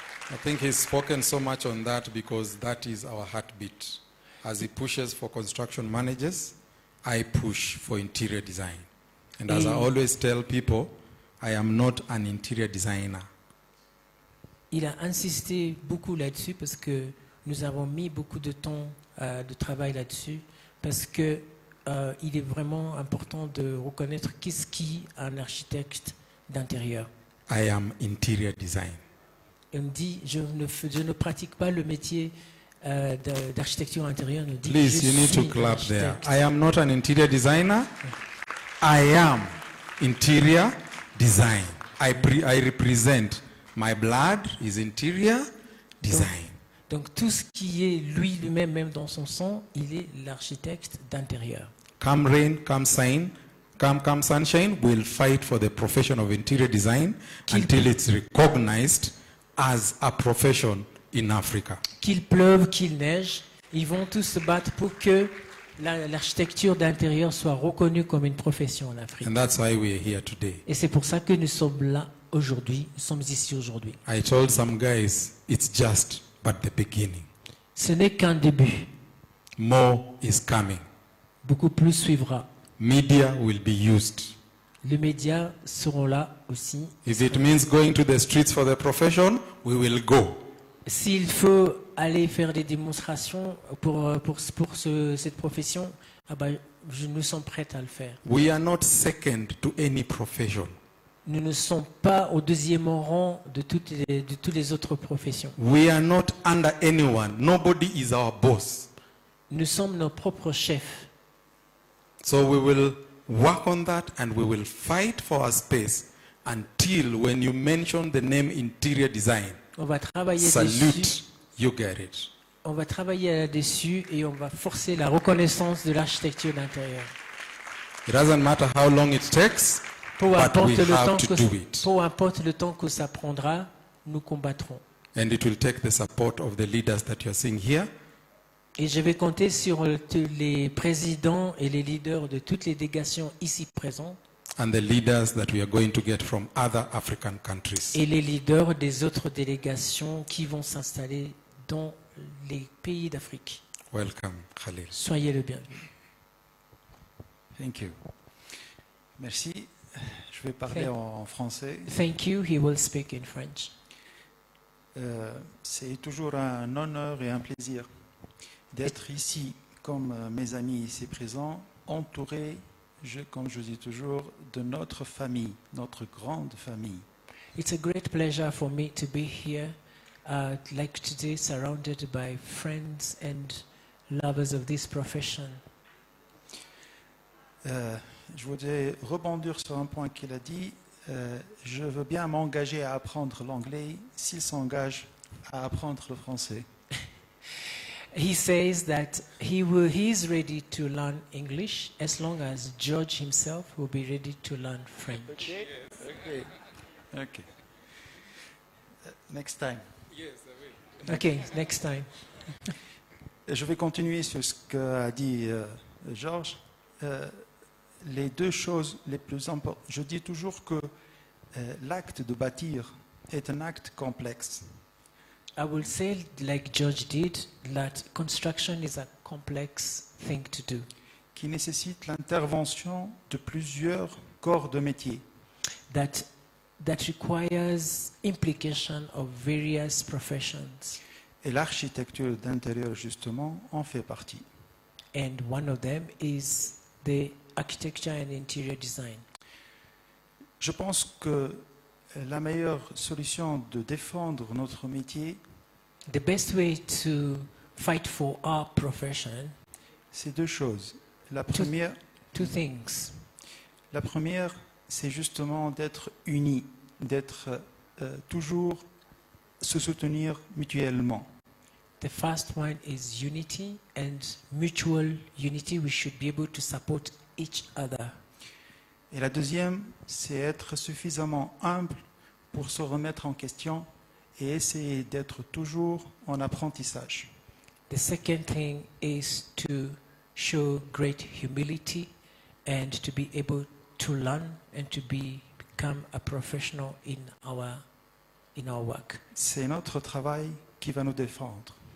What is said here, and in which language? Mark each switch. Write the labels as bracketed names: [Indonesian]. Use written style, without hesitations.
[English] I think he's spoken so much on that because that is our heartbeat. As he pushes for construction managers, I push for interior design. And as I always tell people, I am not an interior designer. [French] Il a insisté beaucoup là-dessus parce que nous avons mis beaucoup de temps de travail là-dessus parce que il est vraiment important de reconnaître qu'est-ce qu'un architecte d'intérieur. [English] I am interior design. [French] Et on dit, je ne pratique pas le métier d'architecture intérieure. On dit, [English] Please, you need to clap there. I am not an interior designer. I am interior design. I represent my blood is interior design. [French] Donc tout ce qui est lui-même, même dans son sang, il est l'architecte d'intérieur. [English] Come rain, come sunshine, we'll fight for the profession of interior design until it's recognized as a profession in Africa. [French] Qu'il pleuve, qu'il neige, ils vont tous se battre pour que l'architecture d'intérieur soit reconnue comme une profession en Afrique. [English] And that's why we are here today. [French] Et c'est pour ça que nous sommes là aujourd'hui, nous sommes ici aujourd'hui. [English] I told some guys, it's just but the beginning. [French] Ce n'est qu'un début. [English] More is coming. [French] Beaucoup plus suivra. [English] Media will be used. [French] Les médias seront là aussi. [English] If it means going to the streets for the profession, we will go. [French] S'il faut aller faire des démonstrations pour cette profession, nous sommes prêts à le faire. [English] We are not second to any profession. [French] Nous ne sommes pas au deuxième rang de toutes les autres professions. [English] We are not under anyone. Nobody is our boss. [French] Nous sommes nos propres chefs. [English] So we will work on that and we will fight for our space until when you mention the name interior design, [French] On va travailler [English] salute, [French] dessus. [English] you get it. [French] On va travailler là-dessus et on va forcer la reconnaissance de l'architecture d'intérieur. [English] It doesn't matter how long it takes, [French] Peu [English] but [French] importe, [English] we have to do it. [French] peu importe le temps que ça prendra, nous combattrons. [English] And it will take the support of the leaders that you are seeing here. [French] Et je vais compter sur les présidents et les leaders de toutes les délégations ici présentes [English] And the leaders that we are going to get from other African countries. [French] et les leaders des autres délégations qui vont s'installer dans les pays d'Afrique. [English] Welcome, Khalil. [French] Soyez le bienvenu. [English] Thank you. [French] Merci. Je vais parler en français. [English] Thank you. He will speak in French. [French] C'est toujours un honneur et un plaisir d'être ici, comme mes amis ici présents, entouré, comme je dis toujours, de notre famille, notre grande famille. [English] It's a great pleasure for me to be here, like today, surrounded by friends and lovers of this profession. [French] Je voudrais rebondir sur un point qu'il a dit. Je veux bien m'engager à apprendre l'anglais s'il s'engage à apprendre le français. [English] He says that he is ready to learn English as long as George himself will be ready to learn French. Okay. Next time. Okay, next time. [French] Je vais continuer sur ce qu'a dit Georges. Les deux choses les plus importantes. Je dis toujours que l'acte de bâtir est un acte complexe. [English] I will say, like George did, that construction is a complex thing to do. [French] Qui nécessite l'intervention de plusieurs corps de métier. [English] That requires implication of various professions. [French] Et l'architecture d'intérieur, justement, en fait partie. [English] And one of them is the architecture and interior design. [French] Je pense que la meilleure solution de défendre notre métier, [English] the best way to fight for our profession, [French] c'est deux choses. La première, [English] two things. [French] La première, c'est justement d'être unis, d'être toujours se soutenir mutuellement. [English] The first one is unity and mutual unity. We should be able to support each other. [French] Et la deuxième, c'est être suffisamment humble pour se remettre en question et essayer d'être toujours en apprentissage. [English] The second thing is to show great humility and to be able to learn and to become a professional in our work. [French] C'est notre travail qui va nous défendre.